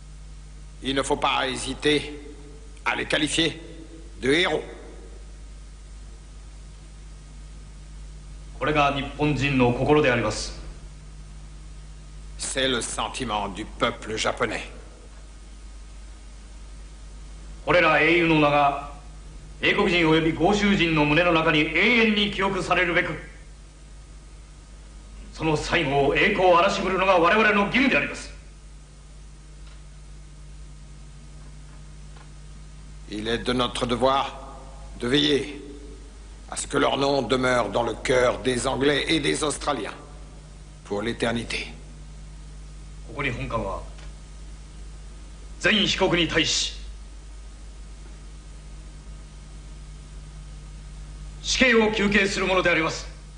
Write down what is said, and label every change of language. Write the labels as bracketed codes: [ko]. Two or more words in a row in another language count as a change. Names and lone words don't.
[fr] Il ne faut pas hésiter à les qualifier de héros. [ja] これが日本人の心であります。 [fr] C'est le sentiment du peuple japonais. [ja] これら英雄の名が英国人及び豪州人の胸の中に永遠に記憶されるべく、その最後を栄光を荒らしぶるのが我々の義務であります。 [fr] Il est de notre devoir de veiller à ce que leur nom demeure dans le cœur des Anglais et des Australiens pour l'éternité. [ja] ここに本官は全被告に対し死刑を求刑するものであります。